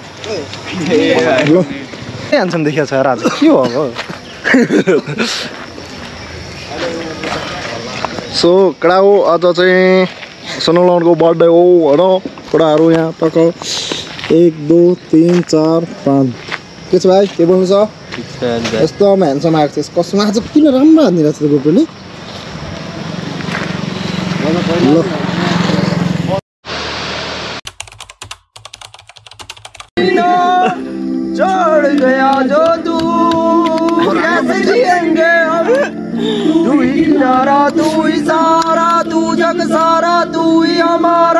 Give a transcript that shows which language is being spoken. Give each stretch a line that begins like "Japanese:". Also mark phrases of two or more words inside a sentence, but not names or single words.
Nepali: ल ह्यान्डसम देखिया छ राज के हो अब सो कडा हो आज चाहिँ सोनलको बर्थडे हो होइन कुराहरू यहाँ टक 1 2 3 4 5 के छ भाइ के बोल्नु छ यस्तो ह्यान्डसम आएको छ कसमा आज किन राम्रो हानिरहेको छ गोप्रोले ल
Hindi: चढ़ गया जो तू कैसे जिएंगे हम तू ही किनारा तू ही सारा तू जग सारा तू ही हमारा